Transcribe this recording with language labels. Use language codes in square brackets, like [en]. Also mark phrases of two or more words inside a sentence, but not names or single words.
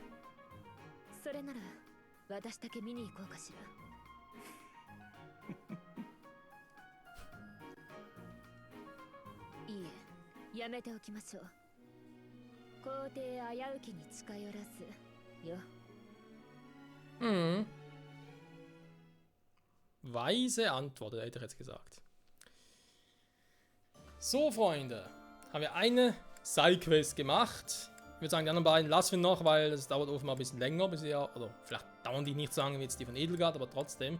[ja] それなら私だけ見に行こうかしら。いいえ、やめておきましょう。皇帝危うきに近寄らずよ。 Mhm. [de] Weise Antwort, hätte ich jetzt gesagt. So, Freunde. Haben wir eine Sidequest gemacht. Ich würde sagen, die anderen beiden lassen wir noch, weil es dauert offenbar ein bisschen länger, bis wir, oder vielleicht dauern die nicht so lange wie jetzt die von Edelgard, aber trotzdem.